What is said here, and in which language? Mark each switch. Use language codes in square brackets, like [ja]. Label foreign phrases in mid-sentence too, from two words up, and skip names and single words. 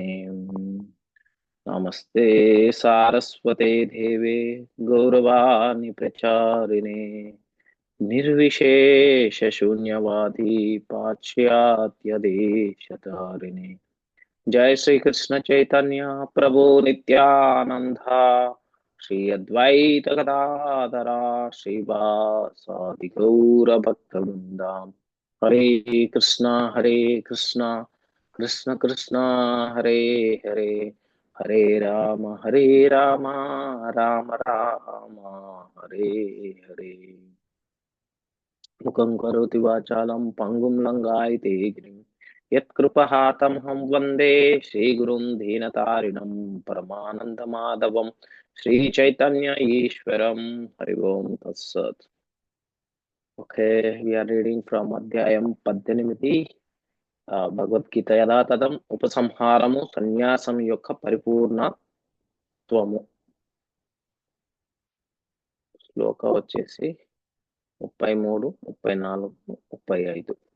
[sa] नमस्ते सारस्वते देवे गौरवाणी प्रचारिणे निर्विशेष शून्यवादी पाश्चात्य देशतारिणे। जय श्री कृष्ण चैतन्य प्रभु नित्यानंद श्री अद्वैत गदाधरा श्रीवासादि गौर भक्तवृंद। हरे कृष्ण कृष्ण कृष्ण हरे हरे हरे राम राम राम हरे हरे। मुखं करोति वाचालं पंगुं लंघयते गिरिं यत्कृपहातमहं वन्दे श्रीगुरुं दीनतारिणं परमानन्दमाधवं श्रीचैतन्य ईश्वरं हरि ओं तत्सत्। [en] Okay, we are reading from [te] అధ్యాయం 18 భగవద్గీత యథాతథం ఉపసంహారము సన్యాసం యొక్క పరిపూర్ణత్వము. శ్లోక వచ్చేసి 33, 34, 35.